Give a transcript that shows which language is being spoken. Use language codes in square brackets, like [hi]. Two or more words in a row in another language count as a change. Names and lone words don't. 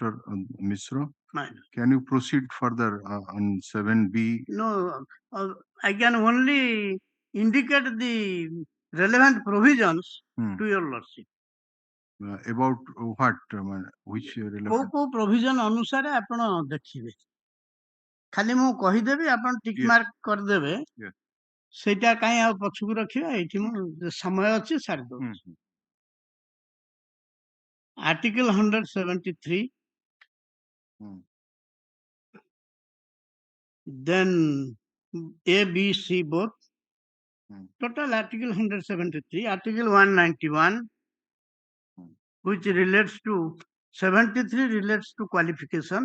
[en] Mishra? Can you proceed further on 7B? No, I can only indicate the relevant provisions to your lordship. About what? Which relevant? [or] କୋଉ provision ଅନୁସାରେ ଆପଣ ଦେଖିବେ ଖାଲି ମୁଁ କହିଦେବି ଆପଣ [en] tick mark [or] କରିଦେବେ ସେଇଟା କାଇଁ ଆଉ ପଛକୁ ରଖିବା ଏଇଠି ମୁଁ ସମୟ ଅଛି ସାରି ଦଉଛି. [en] Article 173. Then A, B, C both. Total Article 173. Article 191, which relates to 73 relates to qualification.